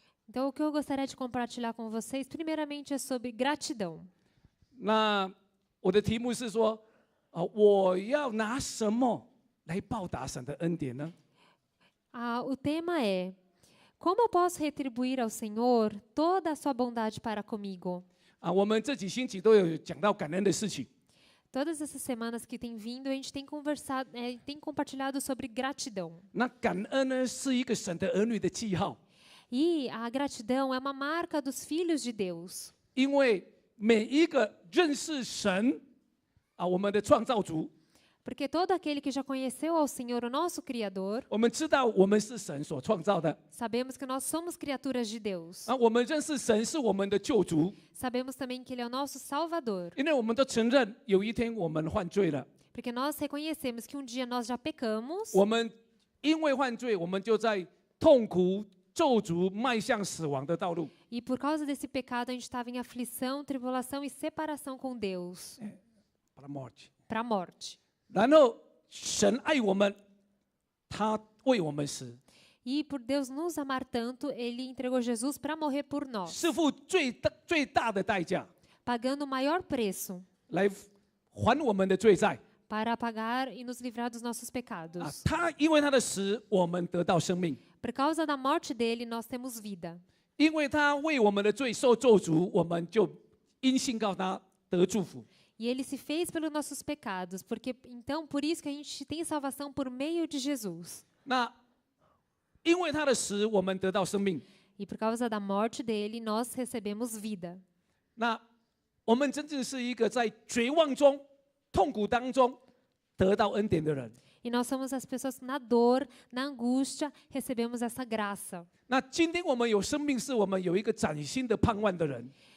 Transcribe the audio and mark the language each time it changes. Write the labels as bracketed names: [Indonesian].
[Portuguese] Então, o que eu gostaria de compartilhar com vocês, primeiramente, é sobre gratidão. [Chinese] 那我的题目是说，我要拿什么来报答神的恩典呢？ [Portuguese] O tema é: como eu posso retribuir ao Senhor toda a sua bondade para comigo? [Chinese] 我们这几星期都有讲到感恩的事情。 [Portuguese] Todas essas semanas que tem vindo, a gente tem conversado, tem compartilhado sobre gratidão. [Chinese] 那感恩呢，是一个神的儿女的记号。 [Portuguese] E a gratidão é uma marca dos filhos de Deus. [Chinese] 因为每一个认识神我们的创造主， [Portuguese] Porque todo aquele que já conheceu ao Senhor, o nosso Criador, [Chinese] 我们知道我们是神所创造的。 [Portuguese] sabemos que nós somos criaturas de Deus. [Chinese] 我们认识神是我们的救主， [Portuguese] Sabemos também que Ele é o nosso Salvador. [Chinese] 因为我们都承认有一天我们犯罪了。 [Portuguese] Porque nós reconhecemos que um dia nós já pecamos. [Chinese] 我们因为犯罪，我们就在痛苦、咒诅、迈向死亡的道路。 [Portuguese] E por causa desse pecado, a gente estava em aflição, tribulação e separação com Deus. Para a morte. [Chinese] 然后神爱我们，他为我们死。 [Portuguese] E por Deus nos amar tanto, Ele entregou Jesus para morrer por nós. [Chinese] 是付最大的代价， [Portuguese] Pagando o maior preço [Chinese] 来还我们的罪债。 [Portuguese] para pagar e nos livrar dos nossos pecados. [Chinese] 他因为他的死，我们得到生命； [Portuguese] Por causa da morte dele, nós temos vida. [Chinese] 因为他为我们的罪受咒诅，我们就因信告他得祝福。 [Portuguese] E ele se fez pelos nossos pecados, porque então por isso que a gente tem salvação por meio de Jesus. [Chinese] 那因为他的死，我们得到生命。 [Portuguese] E por causa da morte dele, nós recebemos vida. [Chinese] 那我们真正是一个在绝望中、痛苦当中得到恩典的人。 [Portuguese] E nós somos as pessoas que na dor, na angústia, recebemos essa graça. [Chinese] 那今天我们有生命，是我们有一个崭新的盼望的人。